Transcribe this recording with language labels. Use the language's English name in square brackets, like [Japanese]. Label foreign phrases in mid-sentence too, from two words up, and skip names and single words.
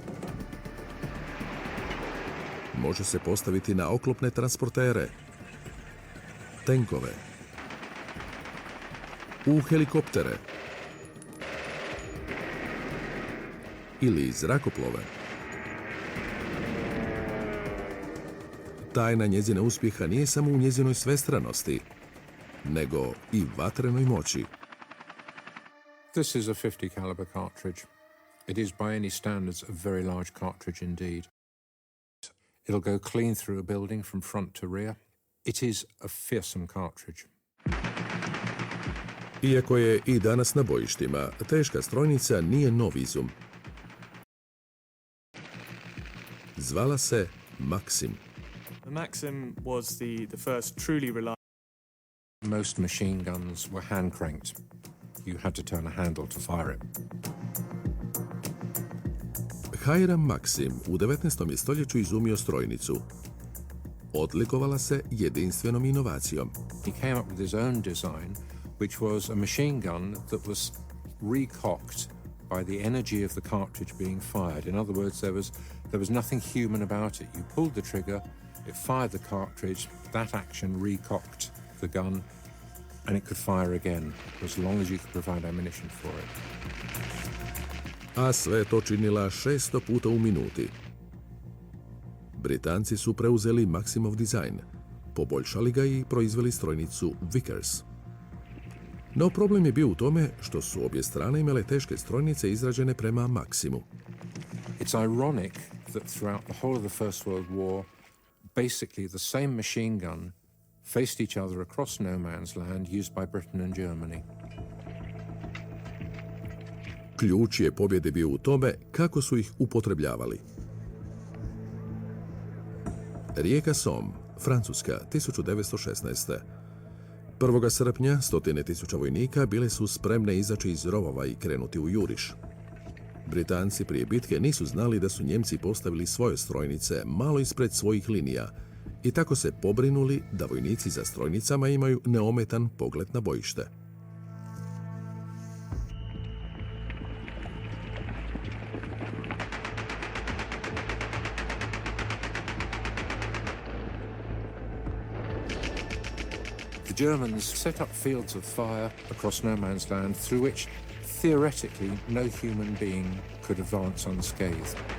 [Croatian] Može se postaviti na oklopne transportere, tenkove, u helikoptere ili zrakoplove. Tajna njezina uspjeha nije samo u njezinoj svestranosti, nego i vatrenoj moći. [English] This is a 50 caliber cartridge. It is by any standards a very large cartridge indeed. It'll go clean through a building from front to rear. It is a fearsome cartridge. [Croatian] Iako je i danas na bojištima, teška strojnica nije nov izum. Zvala se Maxim. [English] The Maxim was the first truly reliable. Most machine guns were hand cranked. You had to turn a handle to fire it. [Croatian] Hiram Maxim u 19. stoljeću izumio strojnicu. Odlikovala se jedinstvenom inovacijom. [English] He came up with his own design, which was a machine gun that was recocked by the energy of the cartridge being fired. In other words, there was nothing human about it. You pulled the trigger, it fired the cartridge, that action recocked the gun, and it could fire again, as long as you could provide ammunition for it. [Croatian] A sve to činila 600 puta u minuti. Britanci su preuzeli Maximov dizajn, poboljšali ga i proizveli strojnicu Vickers. No problem je bio u tome što su obje strane imale teške strojnice izrađene prema Maximu. [English] It's ironic that throughout the whole of the First World War, basically the same machine gun faced each other across no man's land used by Britain and Germany. [Croatian] Ključ je pobjede bio u tome kako su ih upotrebljavali. Rijeka Somme, Francuska, 1916. 1. srpnja 100.000 vojnika bile su spremne izaći iz rovova i krenuti u juriš. Britanci prije bitke nisu znali da su Njemci postavili svoje strojnice malo ispred svojih linija i tako se pobrinuli da vojnici za strojnicama imaju neometan pogled na bojište. [English] The Germans set up fields of fire across no man's land through which, theoretically, no human being could advance unscathed.